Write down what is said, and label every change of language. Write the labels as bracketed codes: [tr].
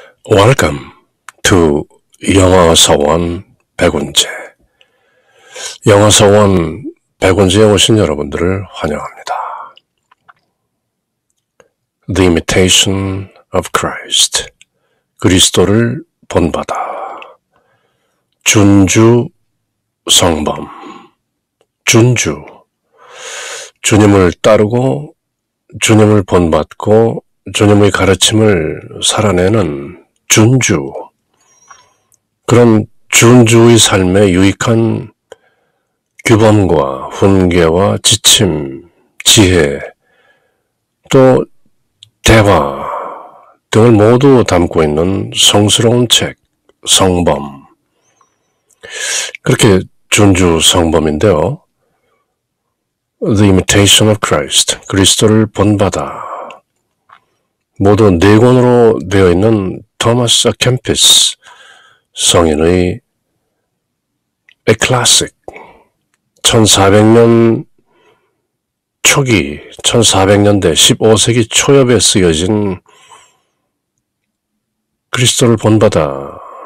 [en] Welcome to 영어서원 백운재. [ko] 영어서원 백운재에 오신 여러분들을 환영합니다. [en] The Imitation of Christ. [ko] 그리스도를 본받아. 준주 성범. 준주. 주님을 따르고 주님을 본받고 주님의 가르침을 살아내는 준주. 그런 준주의 삶에 유익한 규범과 훈계와 지침, 지혜, 또 대화 등을 모두 담고 있는 성스러운 책, 성범. 그렇게 준주 성범인데요. [en] The Imitation of Christ, [ko] 그리스도를 본받아. 모두 4권으로 되어 있는 토마스 아 캠피스 성인의 A Classic, 1400년 초기, 1400년대 15세기 초엽에 쓰여진 그리스도를 본받아.